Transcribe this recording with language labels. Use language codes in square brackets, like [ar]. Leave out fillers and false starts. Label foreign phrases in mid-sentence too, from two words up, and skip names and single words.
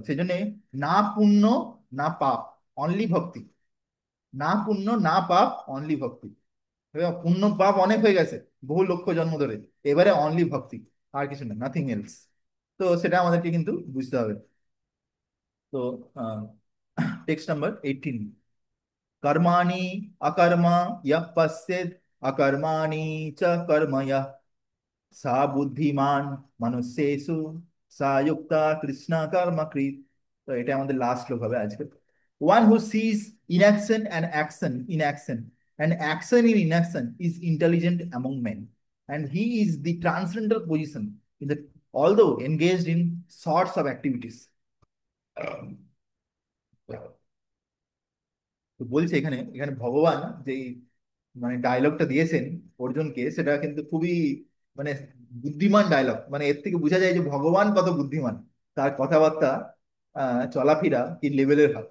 [bn] সেই জন্য না পুণ্য না পাপ, অনলি ভক্তি। না পুণ্য না পাপ, অনলি ভক্তি। এবার পুণ্য পাপ অনেক হয়ে গেছে বহু লক্ষ জন্ম ধরে, এবারে অনলি ভক্তি, আর কিছু না, [en] nothing else. [bn] তো সেটা আমাদেরকে কিন্তু বুঝতে হবে। তো [en] text number [bn] 18, [sa] कर्माणि अकर्म यः पश्येत् अकर्माणि च कर्म यः सा बुद्धिमान मनुष्येषु সা যুক্তা কৃষ্ণা কর্মকৃত। [bn] তো এটা আমাদের লাস্ট শ্লোক হবে আজকে। [en] one who sees inaction and action in action and action in inaction is intelligent among men, and he is the transcendental position in the although engaged in sorts of activities. [bn] তো বলছে এখানে এখানে ভগবান যে মানে ডায়লগটা দিয়েছেন অর্জুনকে, সেটা কিন্তু খুবই মানে বুদ্ধিমান ডায়লগ। মানে এর থেকে বোঝা যায় যে ভগবান কত বুদ্ধিমান, তার কথাবার্তা চলাফেরা কি লেভেলের হয়।